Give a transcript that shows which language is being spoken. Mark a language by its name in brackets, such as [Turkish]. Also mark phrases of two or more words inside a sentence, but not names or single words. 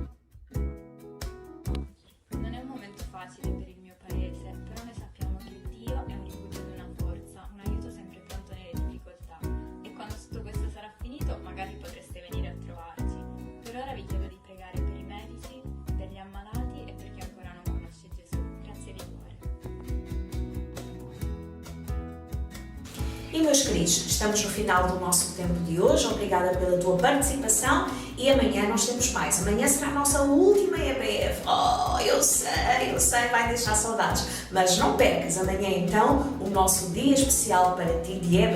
[Italian] Non è un momento facile per il mio paese, però noi sappiamo che Dio è un rifugio di una forza, un aiuto sempre pronto nelle difficoltà. E quando tutto questo sarà finito, magari potreste venire a trovarci. Per ora vi chiedo di pregare per i medici, per gli ammalati e per chi ancora non conosce Gesù. Grazie di cuore. [Portuguese] E meus queridos, estamos no final do nosso tempo de hoje. Obrigada pela tua participação e amanhã nós temos mais. Amanhã será a nossa última EBF. Oh, eu sei, vai deixar saudades. Mas não percas amanhã então o nosso dia especial para ti de EBF.